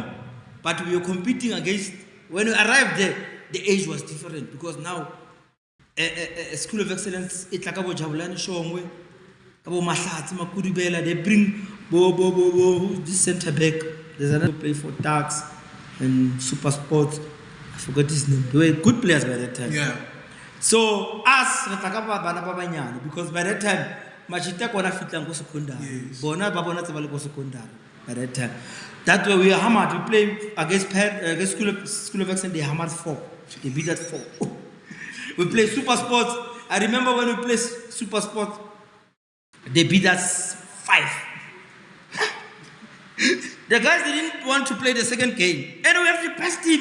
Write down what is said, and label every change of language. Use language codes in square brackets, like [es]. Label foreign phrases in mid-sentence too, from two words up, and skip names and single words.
[en] But we were competing against, when we arrived there, the age was different because now a School of Excellence, it's like about Jabulani Shongwe, about Mahlatsi, Makudibela, they bring this centre back. There's another play for Tax and Super Sports. I forgot his name. They were good players by that time. Yeah. So us, because by that time, [tn] Machita kona fitla ngo secondary. [en] Yes. [tn] Bona ba bona tsaba le go secondary [en] by that time. That way we are hammered. We play against School of Excellence. They hammered 4. They beat at 4. We play Super Sports. I remember when we played Super Sports, they beat us 5. The guys didn't want to play the second game, and we have the best team.